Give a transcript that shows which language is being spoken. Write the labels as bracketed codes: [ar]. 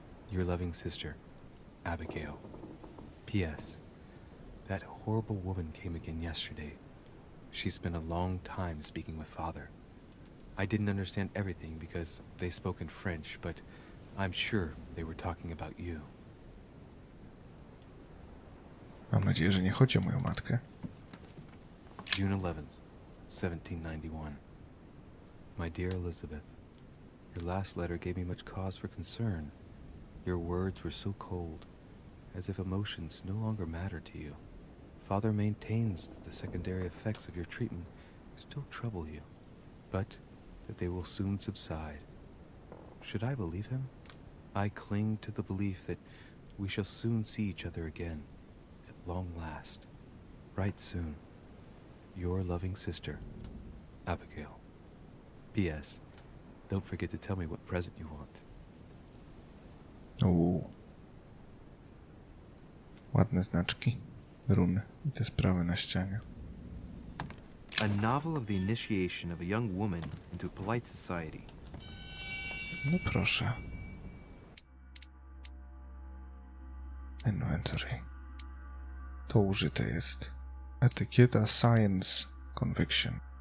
[en] Your loving sister, Abigail. P.S. That horrible woman came again yesterday. She spent a long time speaking with Father. I didn't understand everything because they spoke in French, but I'm sure they were talking about you. [pl] Mam nadzieję, że nie chodzi o moją matkę. [en] June 11th, 1791. My dear Elizabeth, your last letter gave me much cause for concern. Your words were so cold, as if emotions no longer matter to you. Father maintains that the secondary effects of your treatment still trouble you, but that they will soon subside. Should I believe him? I cling to the belief that we shall soon see each other again, at long last. Right soon. Your loving sister, Abigail. P.S. Don't forget to tell me what present you want. [pl] Ładne znaczki, runy i te sprawy na ścianie. [en] A novel of the initiation of a young woman into polite society. [pl] No proszę. Inventory. To użyte jest. Etykieta Science Conviction.